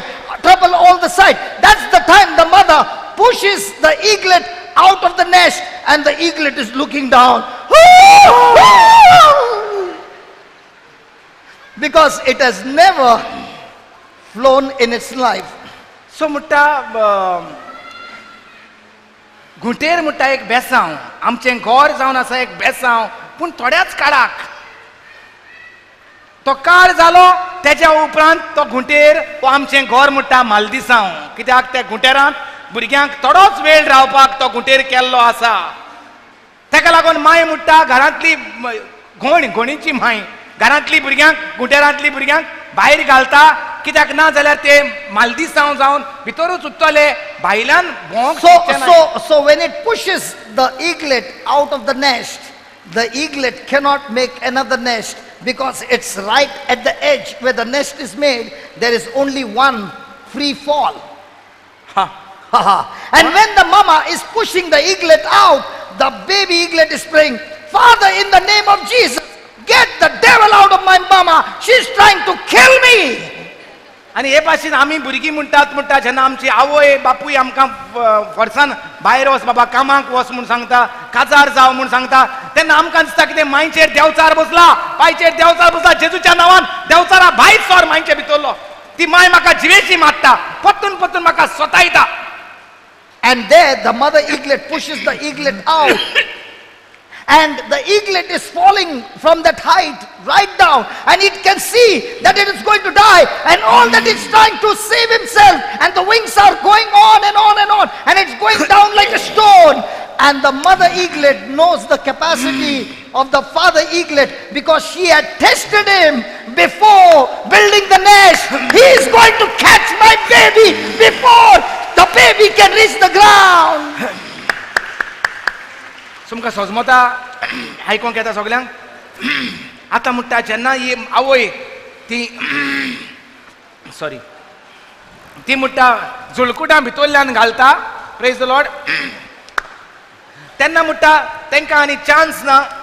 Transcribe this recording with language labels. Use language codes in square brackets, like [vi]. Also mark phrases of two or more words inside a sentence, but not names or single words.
[en] That's the time the mother pushes the eaglet out of the nest, and the eaglet is looking down because it has never flown in its life. [kok] सो म्हणटा घुटेर म्हणटा एक बेसांव आमचें घर जावन आसा एक बेसांव पूण थोड्याच काळाक तो काळ जालो तेच्या उपरांत तो घुटेर वो आमचें घर म्हणटा मालदिसांव कित्याक त्या घुटेरांत भुरग्यांक थोडोच वेळ रावपाक तो घुटेर केल्लो आसा. ताका लागून माय म्हणटा घरांतली घोणीची माय घरांतली भुरग्यांक घुटेरांतली भुरग्यांक भायर घालता कित्याक ना जाल्यार ते मालदिसांव जावन भितरूच उत्तले भायल्यान भोंवंक. [en] So when it pushes the eaglet out of the nest, the eaglet cannot make another nest because it's right at the edge where the nest is made. There is only one free fall. And when the mama is pushing the eaglet out, the baby eaglet is praying, Father, in the name of Jesus, get the devil out of my mama. She's trying to kill me. [kok] आनी हे भाशेन आमी भुरगीं म्हणटा जेन्ना आमची आवय बापूय आमकां वर्सान भायर वच बाबा कामाक वच म्हूण सांगता काजार जाव म्हूण सांगता तेन्ना आमकां दिसता कितें मांयचेर देंवचार बसला, पांयचेर देंवचार बसला, जेजूच्या नांवान देंवचारा भायर सर मांयचे भितरलो. ती मांय म्हाका जिवेची मारता, पत्तून पत्तून म्हाका स्वतायता. [en] And there the mother eaglet pushes the eaglet out. And the eaglet is falling from that height right down. And it can see that it is going to die. And all that it's trying to save himself. And the wings are going on and on and on. And it's going down like a stone. And the mother eaglet knows the capacity of the father eaglet because she had tested him before building the nest. He is going to catch my baby before the baby can reach the ground. [kok] तुमकां सोजमोता आयकोंक येता सगल्यांक. आतां म्हणटा जेन्ना ही आवय ती सॉरी ती म्हणटा झुलकुटां भितरल्यान घालता, [en] Praise the Lord, [kok] तेन्ना म्हणटा तांकां आनी चान्स ना.